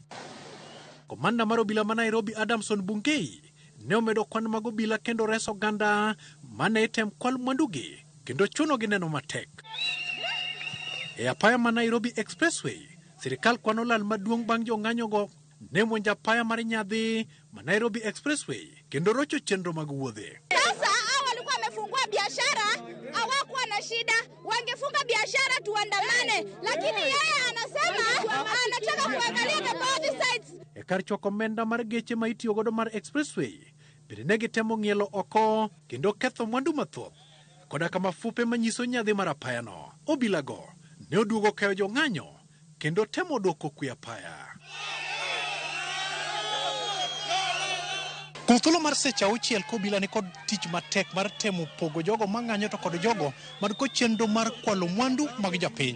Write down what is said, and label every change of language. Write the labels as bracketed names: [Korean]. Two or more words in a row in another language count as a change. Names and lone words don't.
[Luo (Kenya and Tanzania)] Komanda mar obila ma Nairobi Adamson Bungei ne omedo kwan mag obila kendo reso oganda mane item kwal mwandugi kendo chunogi neno matek. E apaya ma Nairobi Expressway, sirikal kwano lal maduong' bang' jong'anyogo ne monjo apaya mar nyadhi ma Nairobi Expressway kendo rocho chenro mag wuodhe. [Swahili] Sasa hao walikuwa wamefungua biashara, hawakuwa na shida, wangefunga biashara tuandamane, lakini yeye anasema anataka kuangalia [English] the both sides. [Luo (Kenya and Tanzania)] E kar choko omenda mar geche ma itiyo godo mar Expressway, bende ne gitemo ng'ielo oko kendo ketho mwandu mathoth koda ka mafupe manyiso nyadhi mar apayano. Obilago ne oduogo kayo jong'anyo kendo temo dwoko kwe apaya. Kuom thuolo mar seche 6 kobila ni kod tich matek mar temo pogo jogo mang'anyo to kod jogo man kod chenro mar kwalo mwandu mag jopiny.